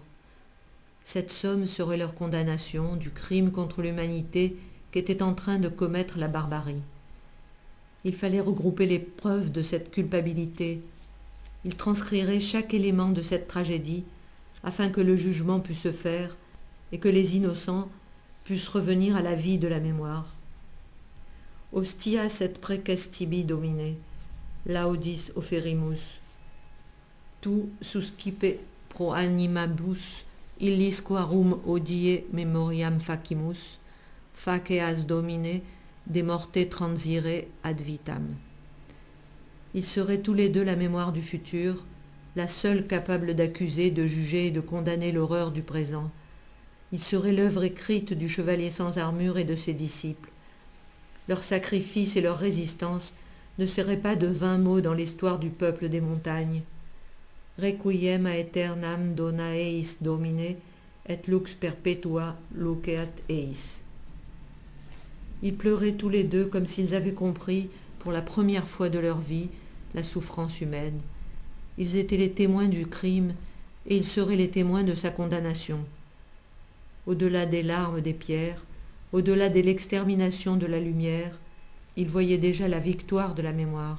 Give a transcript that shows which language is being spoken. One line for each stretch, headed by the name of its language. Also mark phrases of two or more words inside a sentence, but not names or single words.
French: Cette somme serait leur condamnation du crime contre l'humanité qu'était en train de commettre la barbarie. Il fallait regrouper les preuves de cette culpabilité. Ils transcriraient chaque élément de cette tragédie afin que le jugement pût se faire et que les innocents puissent revenir à la vie de la mémoire.
Latin: Hostia et praecestibi domine, laudis offerimus, tu suscipe pro animabus illis quarum hodie memoriam facimus, faceas domine, de morte transire ad vitam.
French: Ils seraient tous les deux la mémoire du futur, la seule capable d'accuser, de juger et de condamner l'horreur du présent. Ils seraient l'œuvre écrite du chevalier sans armure et de ses disciples. Leur sacrifice et leur résistance ne seraient pas de vains mots dans l'histoire du peuple des montagnes.
Latin: Requiem aeternam dona eis domine, et lux perpetua luceat eis.
French: Ils pleuraient tous les deux comme s'ils avaient compris, pour la première fois de leur vie, la souffrance humaine. Ils étaient les témoins du crime et ils seraient les témoins de sa condamnation. Au-delà des larmes des pierres, au-delà de l'extermination de la lumière, ils voyaient déjà la victoire de la mémoire.